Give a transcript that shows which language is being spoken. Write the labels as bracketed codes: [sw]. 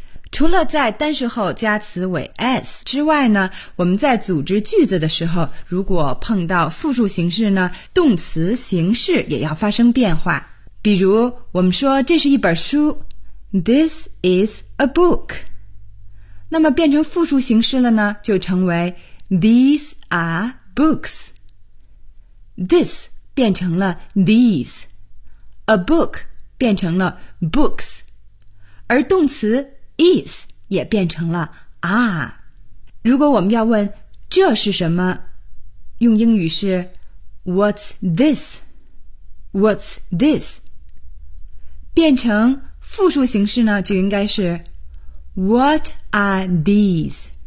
[zh] 除了在单数后加词尾 s 之外呢，我们在组织句子的时候，如果碰到复数形式呢，动词形式也要发生变化。比如我们说这是一本书， [en] This is a book， [zh] 那么变成复数形式了呢，就成为 [en] These are books。 [zh] This 变成了 these， A book 变成了 books， 而动词is 也变成了 are。如果我们要问这是什么，用英语是 [en] What's this? What's this? [zh] 变成复数形式呢，就应该是 [en] What are these?